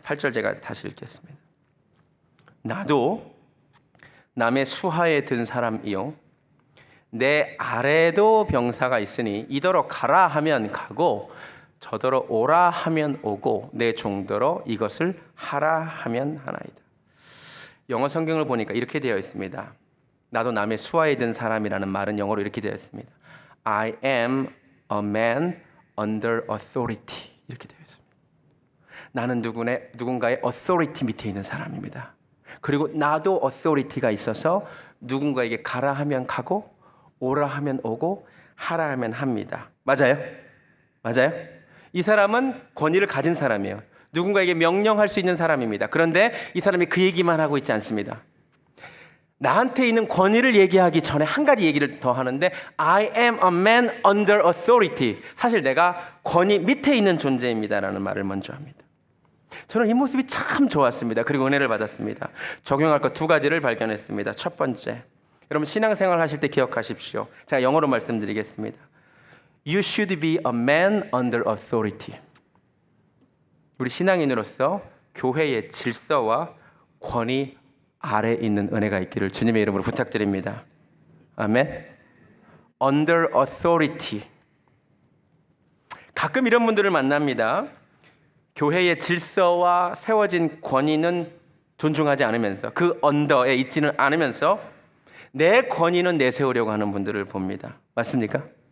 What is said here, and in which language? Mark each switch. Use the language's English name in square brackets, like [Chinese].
[Korean] 8절 제가 다시 읽겠습니다. 나도 남의 수하에 든 사람이요 내 아래도 병사가 있으니 이더러 가라 하면 가고 저더러 오라 하면 오고 내 종더러 이것을 하라 하면 하나이다. 영어 성경을 보니까 이렇게 되어 있습니다. 나도 남의 수하에 든 사람이라는 말은 영어로 이렇게 되어 있습니다. [English] I am a man under authority. [Korean] 이렇게 되어 있습니다. 나는 누군가의 authority 밑에 있는 사람입니다. 그리고 나도 authority가 있어서 누군가에게 가라 하면 가고 오라 하면 오고 하라 하면 합니다. 맞아요? 맞아요? 이 사람은 권위를 가진 사람이에요. 누군가에게 명령할 수 있는 사람입니다. 그런데 이 사람이 그 얘기만 하고 있지 않습니다. 나한테 있는 권위를 얘기하기 전에 한 가지 얘기를 더 하는데 [English] I am a man under authority. [Korean] 사실 내가 권위 밑에 있는 존재입니다라는 말을 먼저 합니다. 저는 이 모습이 참 좋았습니다. 그리고 은혜를 받았습니다. 적용할 것 두 가지를 발견했습니다. 첫 번째, 여러분 신앙생활 하실 때 기억하십시오. 제가 영어로 말씀드리겠습니다. [English] You should be a man under authority. [Korean] 우리 신앙인으로서 교회의 질서와 권위 아래 있는 은혜가 있기를 주님의 이름으로 부탁드립니다. 아멘. [English] Under authority. [Korean] 가끔 이런 분들을 만납니다. 교회의 질서와 세워진 권위는 존중하지 않으면서 그 언더에 있지는 않으면서 내 권위는 내세우려고 하는 분들을 봅니다. 맞습니까?